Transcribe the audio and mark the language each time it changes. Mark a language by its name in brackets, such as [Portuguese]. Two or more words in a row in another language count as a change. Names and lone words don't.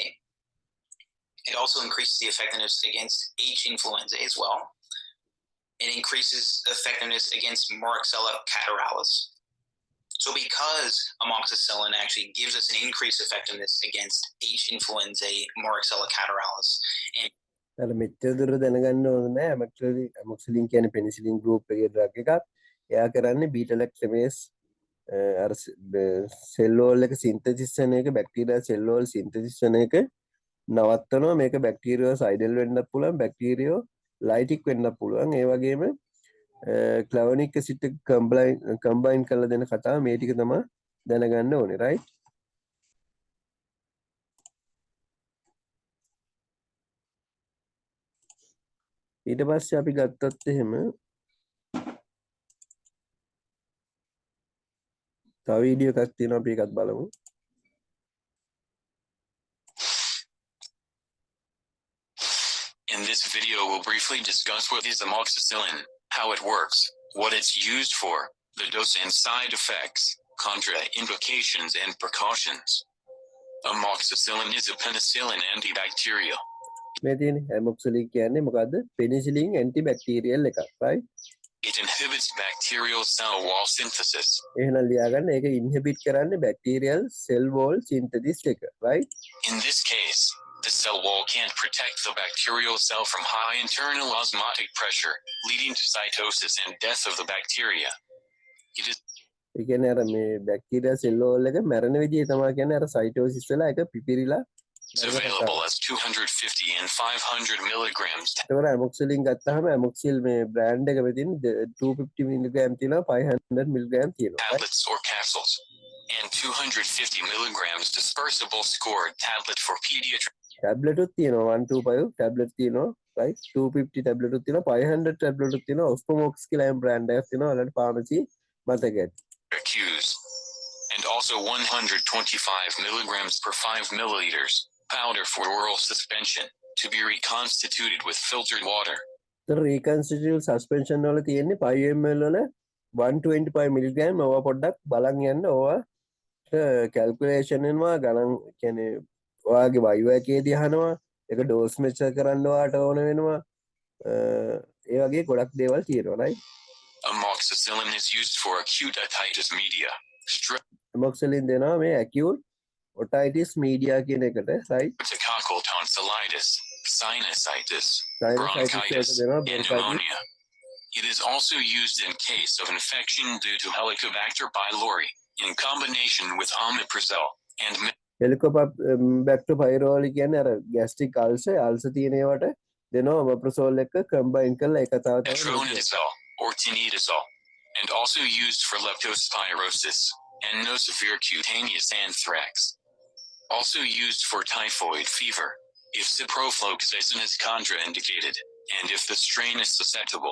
[English] It also increases the effectiveness against H. influenzae as well. It increases effectiveness against Moraxella catarrhalis. So because amoxicillin actually gives us an increased effectiveness against H. influenzae, Moraxella catarrhalis, and [Sinhala] අර මෙච්චර දුර දැනගන්න ඕනේ නෑ. amoxicillin කියන්නේ [English] penicillin group [Sinhala] එකේ drug එකක්. එයා කරන්නේ beta-lactamase අර [English] cell wall [Sinhala] එක synthesis වෙන එක, [English] bacteria cell wall synthesis [Sinhala] වෙන එක නවත්තනවා. මේක [English] bacteria sidal [Sinhala] වෙන්නත් පුළුවන්, [English] bacteria lytic [Sinhala] වෙන්නත් පුළුවන්. ඒ වගේම [English] clavulanic acid [Sinhala] එක combine කරලා දෙන කතාව මේ ටික තමයි දැනගන්න ඕනේ. right? ඊට පස්සේ අපි ගත්තත් එහෙම තව වීඩියෝ එකක් තියෙනවා අපි ඒකත් බලමු. [English] In this video we'll briefly discuss what is amoxicillin, how it works, what it's used for, the dose and side effects, contraindications and precautions. Amoxicillin is a penicillin antibacterial. [Sinhala] මේ තියෙන්නේ amoxicillin කියන්නේ මොකද්ද? [English] penicillin antibacterial [Sinhala] එකක්. right? [English] It inhibits bacterial cell wall synthesis. [Sinhala] එහෙනම් ලියාගන්න ඒක inhibit කරන්නේ [English] bacterial cell wall synthesis [Sinhala] එක. right? [English] In this case, the cell wall can't protect the bacterial cell from high internal osmotic pressure, leading to cytosis and death of the bacteria. It is [Sinhala] ඒ කියන්නේ අර මේ [English] bacteria cell wall [Sinhala] එක මැරෙන විදිය තමයි කියන්නේ අර cytosis වෙලා ඒක පිපිරිලා [English] available as 250 and 500 milligrams. [Sinhala] ඒතකොට amoxicillin ගත්තාම amoxicillin මේ brand එක මෙතින් 250 mg තියෙනවා 500 mg තියෙනවා. [English] Tablets or capsules, and 250 milligrams dispersible scored tablet for pediatrics. [Sinhala] ටැබ්ලට් උත් තියෙනවා 125 ටැබ්ලට් තියෙනවා right 250 ටැබ්ලට් උත් තියෙනවා 500 ටැබ්ලට් උත් තියෙනවා ඔස්මොක්ස් කියලා බ්‍රෑන්ඩ් එකක් තියෙනවා ඔයාලට ෆාමසි මතක ඇති Accuse. [English] And also 125 milligrams per 5 milliliters powder for oral suspension to be reconstituted with filtered water. the reconstituted suspension [Sinhala] වල තියෙන්නේ 5 ml වල 125 milligram ඔවා පොඩ්ඩක් බලන් යන්න ඔවා calculation වෙනවා ගණන් කියන්නේ ඔයාගේ වයෝ එකේදී අහනවා ඒක [English] dose measure [Sinhala] කරන්න ඔයාට ඕන වෙනවා ඒ වගේ ගොඩක් දේවල් තියෙනවා right [English] Amoxicillin is used for acute otitis media. [Sinhala] amoxicillin දෙනවා මේ [English] acute otitis media [Sinhala] කියන එකට right [English] Streptococcal tonsillitis, sinusitis, Sinusitis bronchitis, [Sinhala] දෙනවා, [English] and bronchitis. pneumonia. It is also used in case of infection due to Helicobacter pylori in combination with omeprazole and [Sinhala] Helicobacter pylori කියන්නේ අර [English] gastric ulcer [Sinhala] තියෙන ඒවට දෙනවා omeprazole එක combine කරලා එක තව [English] metronidazole or tinidazole, and also used for leptospirosis and no severe cutaneous anthrax. Also used for typhoid fever, if ciprofloxacin is contraindicated, and if the strain is susceptible.